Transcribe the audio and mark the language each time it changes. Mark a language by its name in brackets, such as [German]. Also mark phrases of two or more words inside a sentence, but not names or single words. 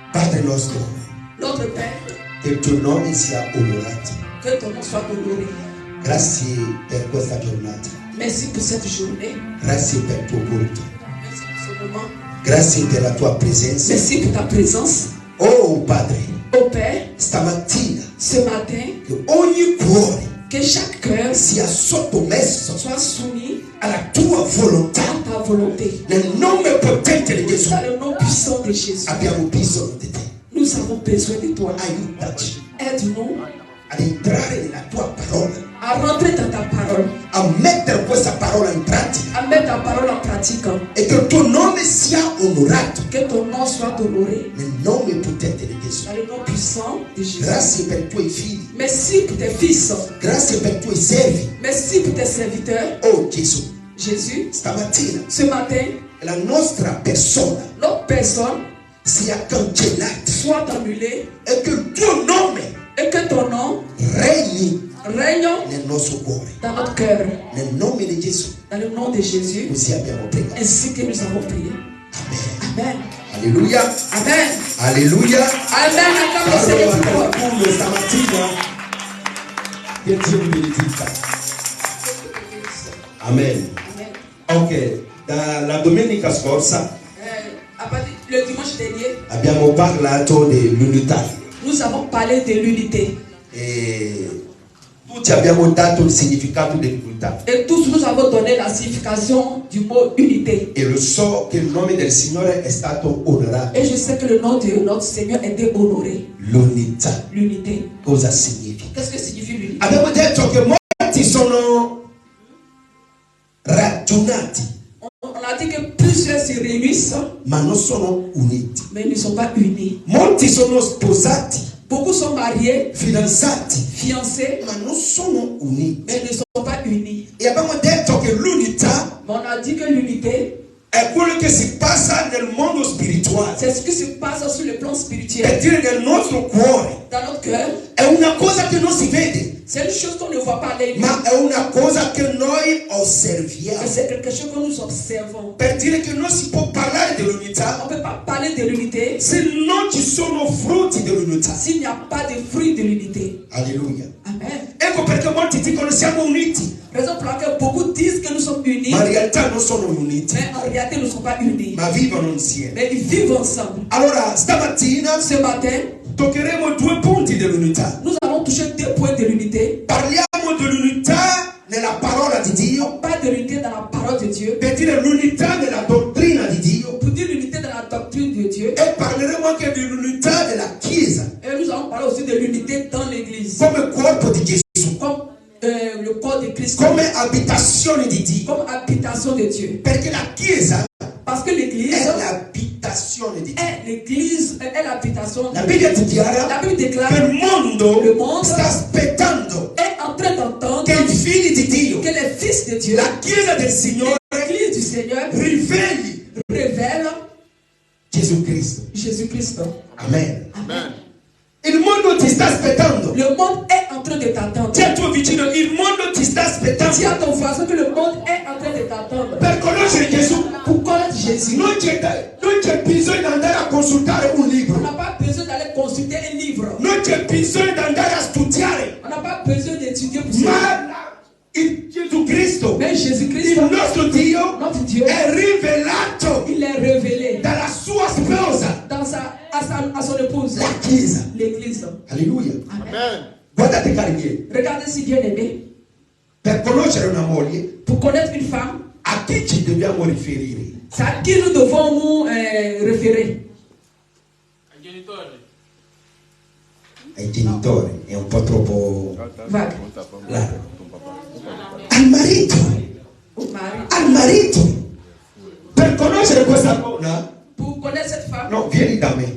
[Italian] Padre nostro, [French] Notre Père, [Italian] che il tuo nome sia onorato. [French] que ton nom soit honoré. [Italian] Grazie per questa giornata. [French] Merci pour cette journée. [Italian] Grazie per il tuo culto. [French] Merci pour ce moment. [Italian] Grazie per la tua presenza. [French] Merci pour ta présence. [Italian] Oh Padre, [French] Au Père, [Italian] stamattina [French] ce matin, [Italian] che ogni cuore [French] que chaque cœur [Italian] sia sottomesso [French] soit soumis [Italian] alla tua volontà. [French] à ta volonté. [Italian] Nel nome potente di Gesù [French] Dans le nom puissant de Jésus, [Italian] abbiamo bisogno di te. [French] nous avons besoin de toi. [Italian] Aiutaci [French] Aide-nous [Italian] ad entrare nella tua parola, [French] à rentrer dans ta parole, [Italian] a mettere questa parola in pratica [French] à mettre ta parole en pratique. [Italian] e che il tuo nome sia onorato [French] Que ton nom soit honoré. [Italian] nel nome potente di Gesù. [French] Dans le nom puissant de Jésus. [Italian] Grazie per i tuoi figli, [French] Merci pour tes fils. [Italian] grazie per i tuoi servi. [French] Merci pour tes serviteurs. [Italian] Oh Gesù, [French] Jésus, [Italian] stamattina [French] ce matin, [Italian] la nostra persona [French] notre personne [Italian] sia cancellata [French] soit annulée [Italian] e che il tuo nome [French] et que ton nom [Italian] regni [French] règne [Italian] nel nostro cuore. [French] dans notre cœur. [Italian] Nel nome di Gesù, [French] Dans le nom de Jésus, [Italian] così abbiamo pregato. [French] ainsi que nous avons prié. [Italian] Amen. [French] Amen. [Italian] Alleluia. [French] Amen. [Italian] Alleluia. [French] Amen. Acclame le Seigneur [Italian] Parlo [French] pour a toi. [Italian] qualcuno stamattina che Dio vi benedica. [French] Amen. [Italian] Amen. Ok, dalla domenica scorsa [French] À partir le dimanche dernier, [Italian] abbiamo parlato dell'unità [French] nous avons parlé de l'unité. [Italian] e tutti abbiamo dato il significato dell'unità. [French] Et tous nous avons donné la signification du mot unité. [Italian] E lo so che il nome del Signore è stato onorato. [French] Et je sais que le nom de notre Seigneur est honoré. [Italian] L'unità [French] L'unité. [Italian] cosa significa? [French] Qu'est-ce que signifie l'unité? [Italian] Abbiamo detto che molti sono ragionati [French] On a dit que plusieurs se réunissent, [Italian] ma non sono uniti. [French] mais ils ne sont pas unis. [Italian] Molti sono sposati, [French] Beaucoup sont mariés, [Italian] fidanzati, [French] fiancés, [Italian] ma non sono uniti. [French] mais ne sont pas unis. [Italian] E abbiamo detto che l'unità [French] Mais on a dit que l'unité, [Italian] è quello che si passa nel mondo spirituale. [French] c'est ce qui se passe sur le plan [Italian] Per [French] spirituel. [Italian] dire nel nostro cuore [French] Dans notre cœur, [Italian] è una cosa che non si vede, [French] c'est une chose qu'on ne voit pas à l'œil nu, [Italian] ma è una cosa che noi [French] mais [Italian] osserviamo. [French] c'est quelque chose que nous observons. [Italian] Per dire che non si può parlare dell'unità [French] On ne peut pas parler de l'unité [Italian] se non ci sono frutti dell'unità. [French] s'il n'y a pas de fruit de l'unité. [Italian] Alleluia. [French] Amen. [Italian] Ecco perché molti dicono siamo uniti, [French] Raison pour laquelle beaucoup disent que nous sommes unis, [Italian] ma in realtà non sono uniti, [French] mais en réalité, nous ne sommes pas unis. [Italian] ma vivono insieme. [French] Mais ils vivent ensemble. [Italian] Allora, stamattina [French] Ce matin, [Italian] toccheremo 2 punti dell'unità. [French] nous allons toucher 2 points de l'unité. [Italian] Parliamo dell'unità nella parola di Dio, [French] On parle de l'unité dans la parole de Dieu, [Italian] per dire l'unità nella dottrina di Dio, [French] pour dire l'unité dans la doctrine de Dieu. [Italian] e parleremo anche dell'unità della Chiesa [French] Et nous allons parler aussi de l'unité dans l'Église, [Italian] come corpo di Gesù, [French] comme le corps de Christ, [Italian] come abitazione di Dio, [French] comme habitation de Dieu. [Italian] perché la Chiesa [French] Parce que l'Église [Italian] è l'abitazione di Dio. [French] est l'Église, est l'habitation. [Italian] La Bibbia [French] La [Italian] dichiara [French] Bible [Italian] che [French] déclare [Italian] il mondo [French] Le mondo [Italian] sta aspettando [French] est en train d'entendre [Italian] che i figli di Dio, [French] que les fils de Dieu, [Italian] la Chiesa del Signore, [French] l'Église du Seigneur, [Italian] riveli [French] révèle [Italian] Gesù Cristo. [French] Jésus-Christ. [Italian] Amen. [French] Amen. [Italian] Il mondo ti sta aspettando. [French] Le monde est en train de t'attendre. [Italian] Ti al tuo vicino, il mondo ti sta aspettando. [French] Dis à ton voisin que le monde est en train de t'attendre. [Italian] Per conoscere Gesù [French] Pour connaître Jésus, [Italian] non c'è bisogno di andare a consultare un [French] on [Italian] libro. [French] n'a pas besoin d'aller consulter un livre. [Italian] Non c'è bisogno di andare a studiare. [French] On n'a pas besoin d'étudier pour ça. [Italian] Ma Gesù Cristo, [French] Mais Jésus-Christ, [Italian] il nostro Dio, [French] notre Dieu, [Italian] è rivelato [French] il est révélé [Italian] dalla sua sposa, [French] dans à son épouse, [Italian] la Chiesa. [French] l'Église. [Italian] Alleluia. [French] Amen. [Italian] Guardate cari miei, [French] Regardez si bien aimé, [Italian] per conoscere una moglie, [French] pour connaître une femme, [Italian] a chi ci dobbiamo riferire? [French] c'est à qui nous devons nous référer? [Italian] Ai genitori, è un po' troppo [French] Vague. [Italian] largo. Al marito, [French] Au mari. [Italian] al marito. Per conoscere questa donna, [French] Pour connaître cette femme, [Italian] no, vieni da me.